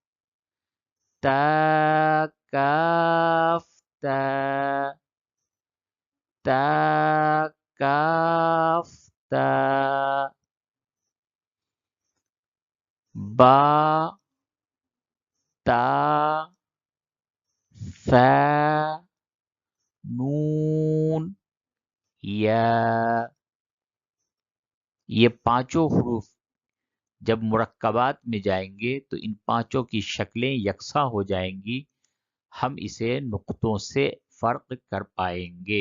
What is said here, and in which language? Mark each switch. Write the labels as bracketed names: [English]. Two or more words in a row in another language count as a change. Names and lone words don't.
[Urdu] تا کاف تا تا کاف تا با تا ثا نون یا. یہ پانچوں حروف جب مرکبات میں جائیں گے تو ان پانچوں کی شکلیں یکساں ہو جائیں گی، ہم اسے نقطوں سے فرق کر پائیں گے.